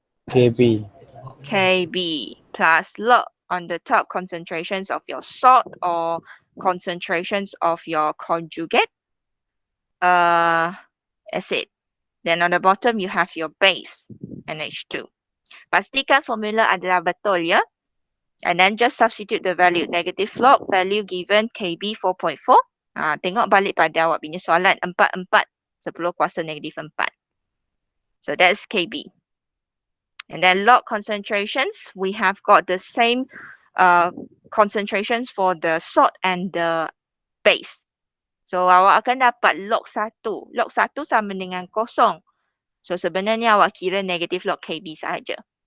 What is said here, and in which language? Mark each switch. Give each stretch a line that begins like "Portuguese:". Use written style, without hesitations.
English: KB. KB plus log on the top concentrations of your salt or concentrations of your conjugate acid. Then on the bottom you have your base NH2.
Malay: Pastikan formula adalah betul ya.
English: And then just substitute the value. Negative log value given KB 4.4.
Malay: Tengok balik pada awak punya soalan 4 10 kuasa negatif 4.
English: So that's KB. And then log concentrations, we have got the same concentrations for the salt and the base.
Malay: So awak akan dapat log 1. Log 1 sama dengan kosong. So sebenarnya awak kira negative log KB sahaja.